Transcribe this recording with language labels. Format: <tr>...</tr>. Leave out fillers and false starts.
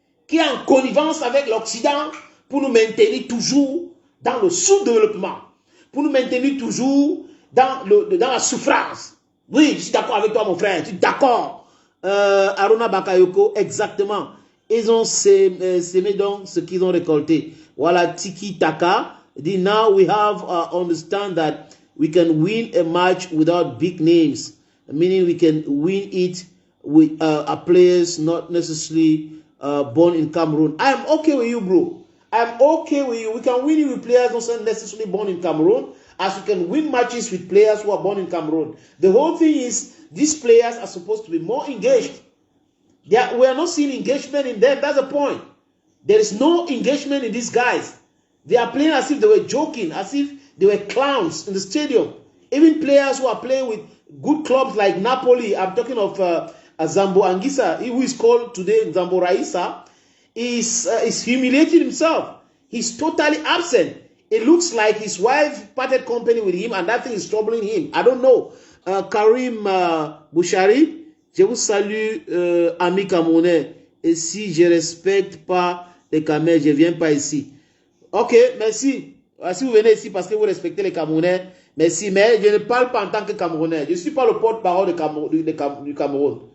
<fr>qui est en connivence avec l'Occident pour nous maintenir toujours dans le sous-développement, pour nous maintenir toujours dans la souffrance. Oui, je suis d'accord avec toi, mon frère, je suis d'accord. Aruna Bakayoko, exactement. Ils ont sémé donc ce qu'ils ont récolté. Voilà, Tiki Taka dit,</fr> <en>now we have understand that we can win a match without big names, meaning we can win it with players not necessarily born in Cameroon. I am okay with you, bro. I am okay with you. We can win it with players not necessarily born in Cameroon, as we can win matches with players who are born in Cameroon. The whole thing is, these players are supposed to be more engaged. We are not seeing engagement in them. That's the point. There is no engagement in these guys. They are playing as if they were joking, as if they were clowns in the stadium. Even players who are playing with good clubs like Napoli, I'm talking of Zambo Anguissa, who is called today Zambo Raissa, is humiliating himself. He's totally absent. It looks like his wife parted company with him and that thing is troubling him. I don't know.</en> <fr>Karim Bouchari, je vous salue, ami Camerounais. Et si je respecte pas les Camerounais, je viens pas ici. Ok, merci. Si vous venez ici parce que vous respectez les Camerounais, merci. Mais je ne parle pas en tant que Camerounais. Je ne suis pas le porte-parole du Cameroun.</fr>